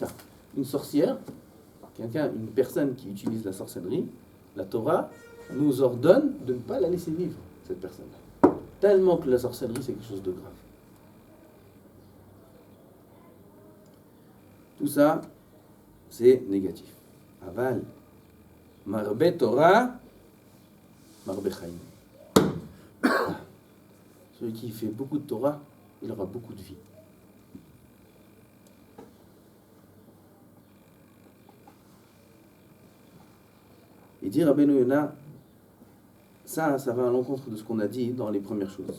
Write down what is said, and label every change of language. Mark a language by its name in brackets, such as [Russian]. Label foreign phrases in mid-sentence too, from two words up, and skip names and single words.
[French] Une sorcière, une personne qui utilise la sorcellerie, la Torah nous ordonne de ne pas la laisser vivre, cette personne-là. Tellement que la sorcellerie, c'est quelque chose de grave. Tout ça, c'est négatif. [Hebrew] אבל, מרבה תורה, מרבה חיים. [French] Celui qui fait beaucoup de Torah, il aura beaucoup de vie. Et dire Rabbeinu Yonah, ça va à l'encontre de ce qu'on a dit dans les premières choses.